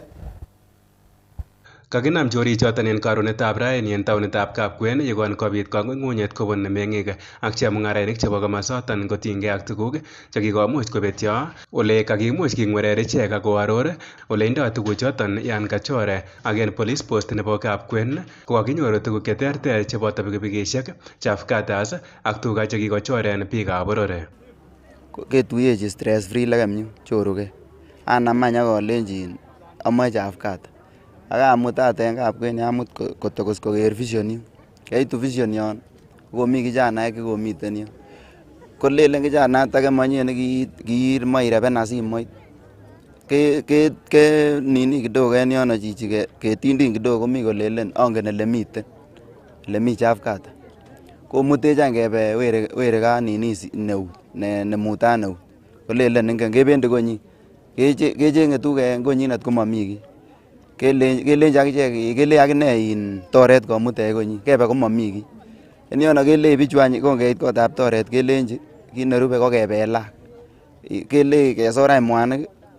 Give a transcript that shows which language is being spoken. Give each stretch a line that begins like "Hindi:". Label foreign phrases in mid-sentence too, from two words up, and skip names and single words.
Kalenjin: Kakinam chorichoton en karunetab raini en taonitab Kapkwen yekon kobit kang'ung'unyet kobun meng'ik ak chemung'arainik chebo komosoton kotinygei ak tuguk chekikomuch kobetyo ole kakimuch king'werer ichek ak koaror ole indoi tuguchoton yan kachore ak en police post nebo Kapkwen kokakinyoru tuguk cheterter cheboto pikipikishek, chafkatas ak tuga chekikochoren biikab boror. Ketuyechi
English: stress free
Kalenjin: lekem choruge anam any akolenjin amoe chafkata akamutate en Kapkwen amut kotokos koker vision yu. Keitu vision yon komi kijanaek chekomiten yu kolelen kijanayat age manyie nekiimoe irepena simoit ke
Swahili: nini kidogo
Kalenjin: en yono chichi ketindin kidogo komi kolelen angen elemi chafkata komutech any kebe wereka nini neut nemutat neut kolelen ingen kebendi konyi kecheng'e tuguk en konyinet komami kiy kelenji akichek kelei akine in toret komutech konyi kebe komami kiy en yono kelei bichu any konkeit kotab toret kelenji kit nerube ko kebelak kelei kesor any mwanik